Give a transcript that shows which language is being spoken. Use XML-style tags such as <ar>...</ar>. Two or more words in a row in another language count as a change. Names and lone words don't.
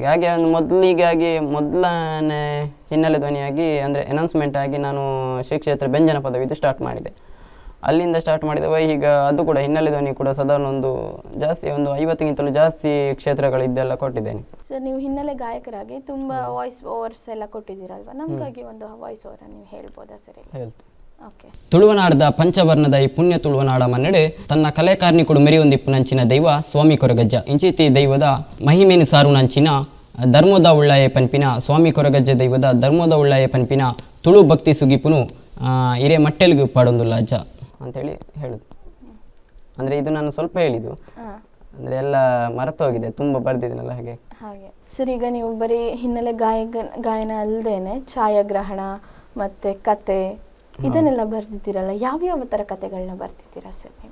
<kn>ಹಾಗೆ ಒಂದು ಮೊದಲನೇ ಹಿನ್ನೆಲೆ ಧ್ವನಿಯಾಗಿ ಅಂದರೆ ಅನೌನ್ಸ್ಮೆಂಟ್ ಆಗಿ ನಾನು ಶ್ರೀ ಕ್ಷೇತ್ರ ಬೆಂಜನ ಪದವಿದು ಸ್ಟಾರ್ಟ್ ಮಾಡಿದೆ. ಅಲ್ಲಿಂದ ಸ್ಟಾರ್ಟ್ ಮಾಡಿದವ. ಈಗ ಅದು ಕೂಡ ಹಿನ್ನೆಲೆ ಧ್ವನಿ ಕೂಡ ಸಾಧಾರಣ ಒಂದು 50ಗಿಂತಲೂ ಜಾಸ್ತಿ ಕ್ಷೇತ್ರಗಳಿದ್ದೆಲ್ಲ ಕೊಟ್ಟಿದ್ದೇನೆ. ಸರ್, ನೀವು ಹಿನ್ನೆಲೆ ಗಾಯಕರಾಗಿ ತುಂಬ</kn> <en>voice overs</en> <kn>ಎಲ್ಲ ಕೊಟ್ಟಿದ್ದೀರಲ್ವ, ನಮಗಾಗಿ ಒಂದು</kn> <en>voice over</en> <kn>ನೀವು ಹೇಳ್ಬೋದಾ ಸರ್? ಹೇಳ್ತೀನಿ. ಓಕೆ.</kn> <tcy>ತುಳುವನಾಡದ ಪಂಚವರ್ಣದ ಈ ಪುಣ್ಯ ತುಳುವನಾಡ ಮನ್ನಡೆ ತನ್ನ ಕಲೆ ಕಾರ್ಮಿಕರು ಮೆರೆಯೊಂದಿಪ್ಪು ನಂಚಿನ ದೈವ ಸ್ವಾಮಿ ಕೊರಗಜ್ಜ ಇಂಚಿತಿ ದೈವದ ಮಹಿಮೇನು ಸಾರು ನಂಚಿನ ಧರ್ಮದ ಉಳ್ಳಾಯ ಪನ್ಪಿನ ಸ್ವಾಮಿ ಕೊರಗಜ್ಜ ದೈವದ ಧರ್ಮದ ಉಳ್ಳಾಯ ಪನ್ಪಿನ ತುಳು ಭಕ್ತಿ ಸುಗಿಪುನು ಹಿರೇ ಮಟ್ಟೆಲ್ಗೆ ಪಾಡೊಂದುಲ್ಲ ಅಜ್ಜ</tcy> <kn>ಅಂತೇಳಿ ಹೇಳುದು. ಅಂದರೆ ಇದು ನಾನು ಸ್ವಲ್ಪ ಹೇಳಿದ್ದು, ಅಂದರೆ ಎಲ್ಲ ಮರೆತೋಗಿದೆ, ತುಂಬ ಬರ್ದಿದ್ದೀನಲ್ಲ ಹಾಗೆ. ಸರ್, ಈಗ ನೀವು ಬರೀ ಹಿನ್ನೆಲೆ ಗಾಯನ ಅಲ್ಲದೇನೆ ಛಾಯಾಗ್ರಹಣ ಮತ್ತೆ ಕತೆ ಇದನ್ನೆಲ್ಲ ಬರ್ದಿದ್ದೀರಲ್ಲ, ಯಾವ್ಯಾವ ಥರ ಕತೆಗಳನ್ನ ಬರ್ದಿದ್ದೀರಾ ಸರ್ ನೀವು?</kn>